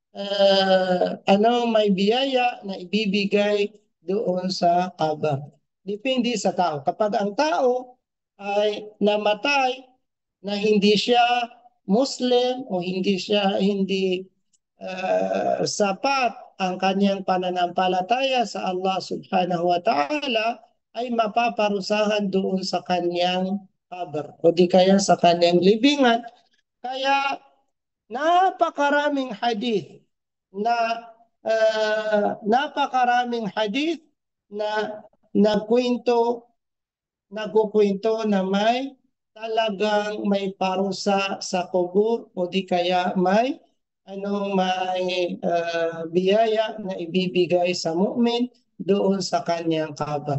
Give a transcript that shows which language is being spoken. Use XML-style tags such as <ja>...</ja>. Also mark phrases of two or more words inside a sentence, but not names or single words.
<tl>may biyaya na ibibigay doon sa kabar. Depende sa tao. Kapag ang tao ay namatay na hindi siya Muslim o hindi sapat ang kanyang pananampalataya sa Allah</tl> <ar>subhanahu wa ta'ala,</ar> <tl>ay mapaparusahan doon sa kanyang kabar o di kaya sa kanyang libingan. Kaya napakaraming hadith na napakaraming hadith na nagkukwento na talagang may parusa sa kubur o di kaya may biyaya na ibibigay sa mu'min doon sa kanyang kabar.</tl>